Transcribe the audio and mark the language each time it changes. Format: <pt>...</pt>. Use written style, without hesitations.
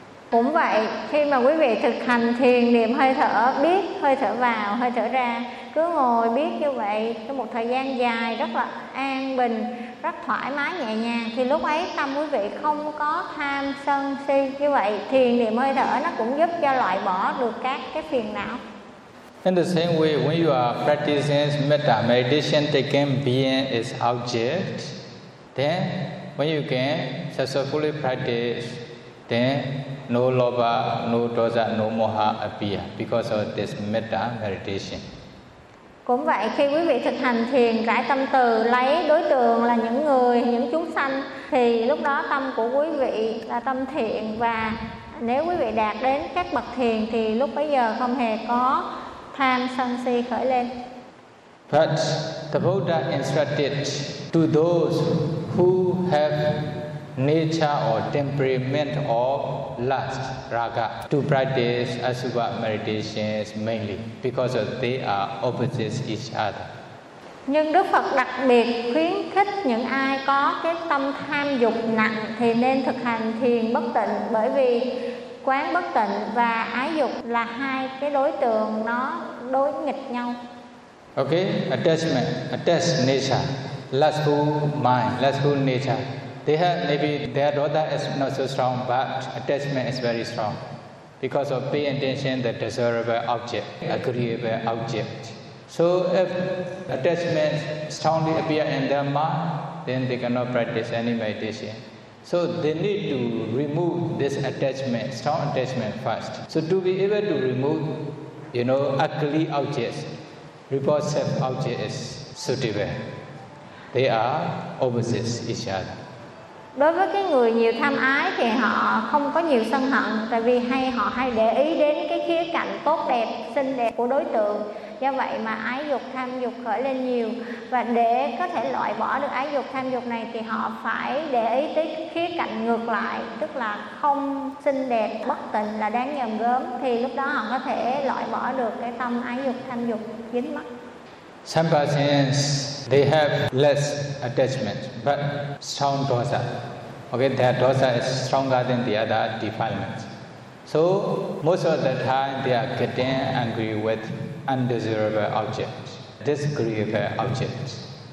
<vi>Cũng vậy, khi mà quý vị thực hành thiền niệm hơi thở, biết hơi thở vào, hơi thở ra, cứ ngồi biết như vậy trong một thời gian dài rất là an bình, rất thoải mái, nhẹ nhàng, thì lúc ấy tâm quý vị không có tham sân si. Như vậy thiền niệm hơi thở nó cũng giúp cho loại bỏ được các cái phiền não.</vi> <en>In the same way, when you are practicing metta meditation, taking being as object, then when you can successfully practice, then no lobha, no dosa, no moha appear because of this metta meditation.</en> <vi>Cũng vậy, khi quý vị thực hành thiền rải tâm từ, lấy đối tượng là những người, những chúng sanh, thì lúc đó tâm của quý vị là tâm thiện, và nếu quý vị đạt đến các bậc thiền thì lúc bấy giờ không hề có tham sân si khởi lên.</vi> <en>But the Buddha instructed to those who have nature or temperament of lust, raga, to practice asubha meditations mainly because of they are opposites each other.</en> <vi>Nhưng Đức Phật đặc biệt khuyến khích những ai có cái tâm tham dục nặng thì nên thực hành thiền bất tịnh, bởi vì quán bất tịnh và ái dục là hai cái đối tượng nó đối nghịch nhau.</vi> <en>Okay, attachment, attached nature, lustful mind, lustful nature. They have maybe their dosa is not so strong, but attachment is very strong because of paying attention to the desirable object, agreeable object. So if attachment strongly appear in their mind, then they cannot practice any meditation. So they need to remove this attachment, strong attachment first. So to be able to remove, you know, ugly objects, repulsive objects is suitable. They are opposites each other.</en> <vi>Đối với cái người nhiều tham ái thì họ không có nhiều sân hận, tại vì hay họ hay để ý đến cái khía cạnh tốt đẹp, xinh đẹp của đối tượng. Do vậy mà ái dục, tham dục khởi lên nhiều. Và để có thể loại bỏ được ái dục, tham dục này thì họ phải để ý tới khía cạnh ngược lại, tức là không xinh đẹp, bất tịnh là đáng nhòm gớm. Thì lúc đó họ có thể loại bỏ được cái tâm ái dục, tham dục dính mắc.</vi> <en>Some persons, they have less attachment, but strong dosa. Okay, their dosa is stronger than the other defilements. So most of the time, they are getting angry with undesirable objects, disagreeable objects.</en>